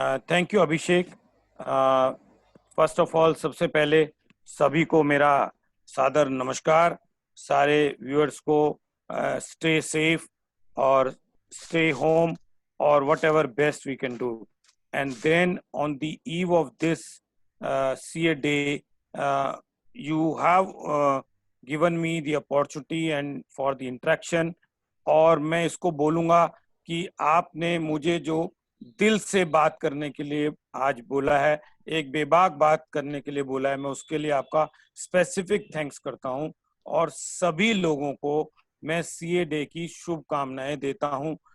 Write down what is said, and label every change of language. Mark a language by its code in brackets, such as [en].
[en] Thank you Abhishek. First of all, [hi] सबसे पहले सभी को मेरा सादर नमस्कार। सारे व्यूअर्स को [en] Stay safe और stay home और whatever best we can do. And then on the eve of this CA day, you have given me the opportunity and for the interaction। [hi] और मैं इसको बोलूँगा कि आपने मुझे जो दिल से बात करने के लिए आज बोला है, एक बेबाक बात करने के लिए बोला है, मैं उसके लिए आपका स्पेसिफिक थैंक्स करता हूं। और सभी लोगों को मैं CA डे की शुभकामनाएं देता हूं।